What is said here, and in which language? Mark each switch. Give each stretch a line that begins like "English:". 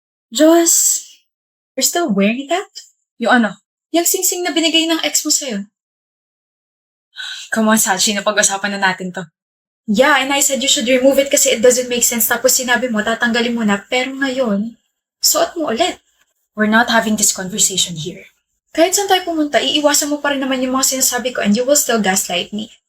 English: Diyos, you're still wearing that?
Filipino: Yung ano? Yung singsing na binigay ng ex mo sa'yo.
English: Come on,
Filipino: Sachi, napag-usapan na natin to.
English: Yeah, and I said you should remove it
Filipino: kasi
English: it doesn't make sense.
Filipino: Tapos sinabi mo, tatanggalin mo na. Pero ngayon, suot mo ulit.
English: We're not having this conversation here.
Filipino: Kahit saan tayo pumunta, iiwasan mo pa rin naman yung mga sinasabi ko
English: and you will still gaslight me.